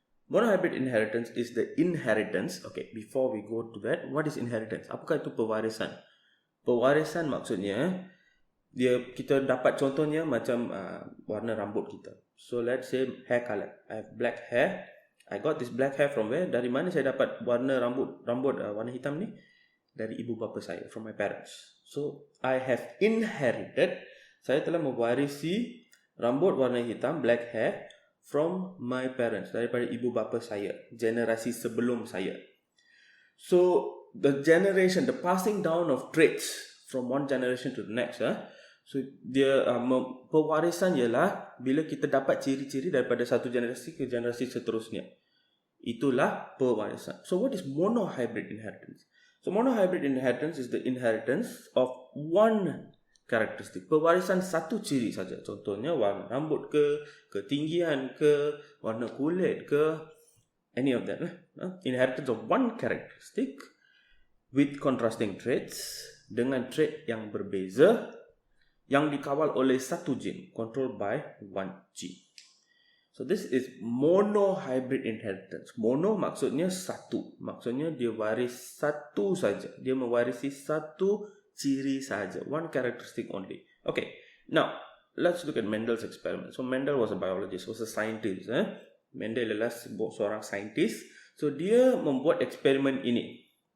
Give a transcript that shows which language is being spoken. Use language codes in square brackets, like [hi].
[en] Monohybrid inheritance is the inheritance. Okay, before we go to that, what is inheritance? [ms] Apakah itu pewarisan? Pewarisan maksudnya, kita dapat contohnya macam warna rambut kita. [en] So let's say hair color. I have black hair. I got this black hair from where? [ms] Dari mana saya dapat warna rambut warna hitam ni? Dari ibu bapa saya, [en] from my parents. So I have inherited, [ms] saya telah mewarisi rambut warna hitam, [en] black hair, from my parents, [ms] daripada ibu bapa saya, generasi sebelum saya. [en] So the passing down of traits from one generation to the next. [ms] So dia pewarisan ialah bila kita dapat ciri-ciri daripada satu generasi ke generasi seterusnya. Itulah pewarisan. [en] So what is monohybrid inheritance? So monohybrid inheritance is the inheritance of one karakteristik. [ms] Pewarisan satu ciri saja. Contohnya warna rambut ke, ketinggian ke, warna kulit ke, [en] any of that. Inheritance of one characteristic with contrasting traits, [ms] dengan trait yang berbeza, yang dikawal oleh satu gene, [en] controlled by one gene. So this is monohybrid inheritance. Mono [ms] maksudnya satu. Maksudnya dia waris satu saja. Dia mewarisi satu ciri saja. [en] One characteristic only. Okay. Now, let's look at Mendel's experiment. So Mendel was a biologist, was a scientist. [ms] Mendel adalah seorang saintis. So dia membuat eksperimen ini.